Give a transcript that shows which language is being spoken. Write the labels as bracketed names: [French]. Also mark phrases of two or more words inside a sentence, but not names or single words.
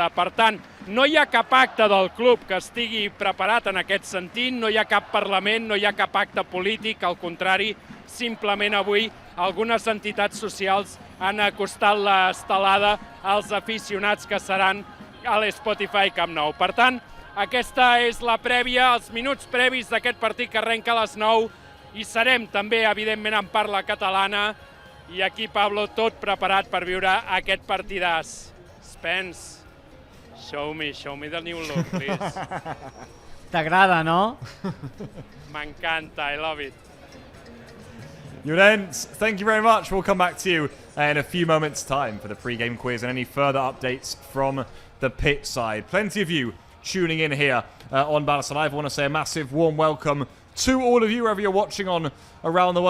[Catalan] Per tant, no hi ha cap acte del club que estigui preparat en aquest sentit, no hi ha cap parlament, no hi ha cap acte polític, al contrari, simplement avui algunes entitats socials han acostat l'estelada als aficionats que seran a l'Spotify Camp Nou. Per tant, aquesta és la prèvia, els minuts previs d'aquest partit que arrenca a les 9 i serem també, evidentment, en parla catalana i aquí, Pablo, tot preparat per viure aquest partidàs. [English] Spence, show me the new look, please. [Catalan] T'agrada, no? [English] M'encanta, I love it. Llorenç, thank you very much. We'll come back to you in a few moments' time for the pre-game quiz and any further updates from the pitch side. Plenty of you tuning in here on Barça Live. I want to say a massive warm welcome to all of you wherever you're watching on around the world.